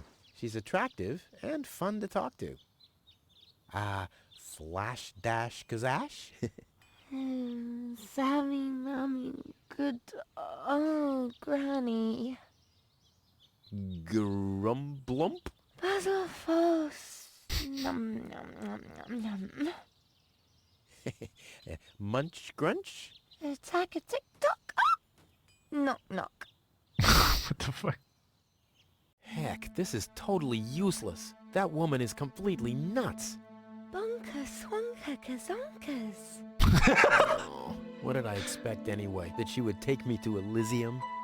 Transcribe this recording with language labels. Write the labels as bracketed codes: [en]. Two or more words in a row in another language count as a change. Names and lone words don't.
[en] She's attractive and fun to talk to. Flash dash kazash? Sammy, mommy, good. Oh, Granny. Grumblump? Basil Falls. Nom nom nom nom nom. Munch grunch? Attack a tick-tock. Knock knock. What the fuck? Heck, this is totally useless. That woman is completely nuts. Bonker swonker kazonkers. Oh, what did I expect anyway? That she would take me to Elysium?